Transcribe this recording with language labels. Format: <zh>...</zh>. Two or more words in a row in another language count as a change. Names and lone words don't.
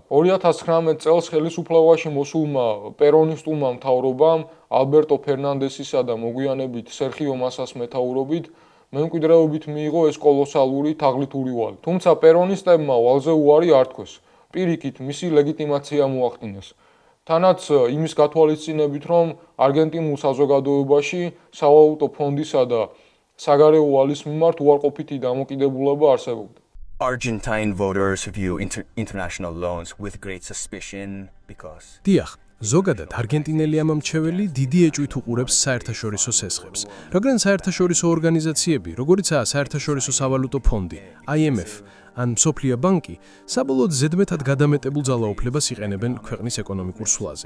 <ka>2019 წელს ხელისუფლებაში მოსულმა პერონისტულმა მთავრობამ ალბერტო ფერნანდესისა და მოგვიანებით სერხიო მასას მეთაურობით მემკვიდრეობით მიიღო ეს კოლოსალური თაღლითური ვალი. თუმცა პერონისტებმა ვალზე უარი არ თქვეს. პირიქით მისი ლეგიტიმაცია მოახდინეს. თანაც იმის გათვალისწინებით, რომ არგენტინულ საზოგადოებაში სავალუტო ფონდისა და საგარეო ვალის მიმართ უარყოფითი დამოკიდებულება არსებობდა.</ka> <en>Argentine voters view international loans with great suspicion because</en> <ka>დიახ, ზოგადად არგენტინელი ამომრჩეველი დიდი ეჭვით უყურებს საერთაშორისო სესხებს, რადგან საერთაშორისო ორგანიზაციები, როგორიცაა საერთაშორისო სავალუტო ფონდი, IMF ან მსოფლიო ბანკი, საბოლოოდ ზედმეტად გადამეტებულ ძალაუფლებას იყენებენ ქვეყნის ეკონომიკურ სვლაზე.</ka>